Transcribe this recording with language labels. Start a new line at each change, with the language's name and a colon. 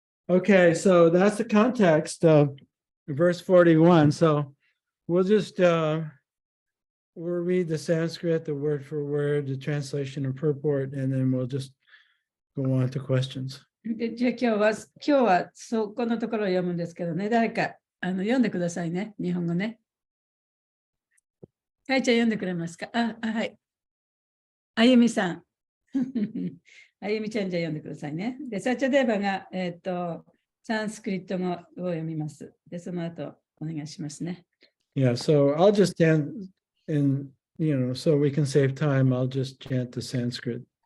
English: Okay, so that's the context of verse 41. So we'll just we'll read the Sanskrit, the word for word, the translation and purport, and then we'll just go on to questions.
Japanese: でじゃあ今日はそこのところを読むんですけどね、誰か読んでくださいね、日本語ね。かいちゃん読んでくれますか？はい。あゆみさん。あゆみちゃんじゃあ読んでくださいね。で、サチャデーバが、サンスクリット語を読みます。で、その後お願いしますね。
English: Yeah, so I'll just stand and, so we can save time, I'll just chant the Sanskrit.